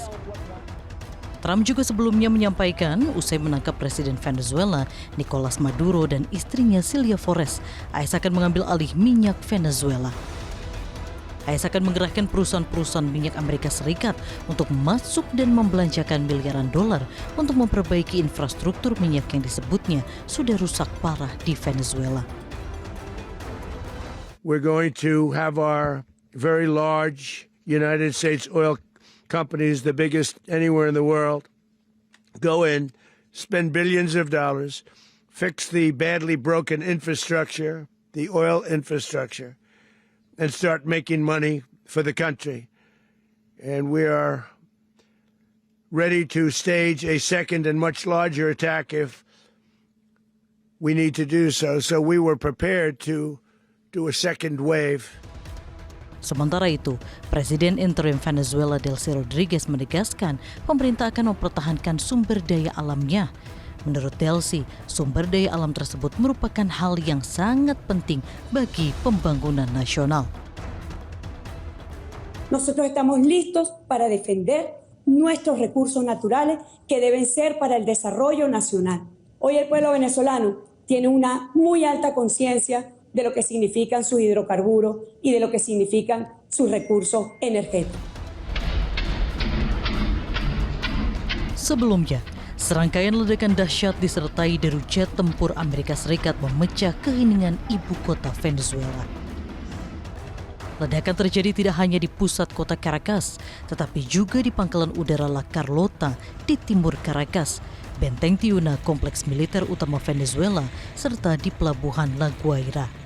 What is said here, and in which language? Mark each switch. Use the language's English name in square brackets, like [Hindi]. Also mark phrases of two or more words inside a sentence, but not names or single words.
[Indonesian] Trump juga sebelumnya menyampaikan usai menangkap Presiden Venezuela, Nicolas Maduro dan istrinya Cilia Flores, AS akan mengambil alih minyak Venezuela. AS akan menggerakkan perusahaan-perusahaan minyak Amerika Serikat untuk masuk dan membelanjakan miliaran dolar untuk memperbaiki infrastruktur minyak yang disebutnya sudah rusak parah di Venezuela. [English] We're going to have our very large United States oil companies, the biggest anywhere in the world, go in, spend billions of dollars, fix the badly broken infrastructure, the oil infrastructure, and start making money for the country. And we are ready to stage a second and much larger attack if we need to do so. So we were prepared to do a second wave. [Indonesian] Sementara itu, Presiden interim Venezuela Delcy Rodriguez menegaskan pemerintah akan mempertahankan sumber daya alamnya. Menurut Delcy, sumber daya alam tersebut merupakan hal yang sangat penting bagi pembangunan nasional. [Spanish] Nosotros estamos listos para defender nuestros recursos naturales que deben ser para el desarrollo nacional. Hoy el pueblo venezolano tiene una muy alta conciencia de lo que significan sus hidrocarburos y de lo que significan sus recursos energéticos. [Indonesian] Sebelumnya, serangkaian ledakan dahsyat disertai deru jet tempur Amerika Serikat memecah keheningan ibu kota Venezuela. Ledakan terjadi tidak hanya di pusat kota Caracas, tetapi juga di pangkalan udara La Carlota di timur Caracas, Benteng Tiuna kompleks militer utama Venezuela, serta di pelabuhan La Guaira.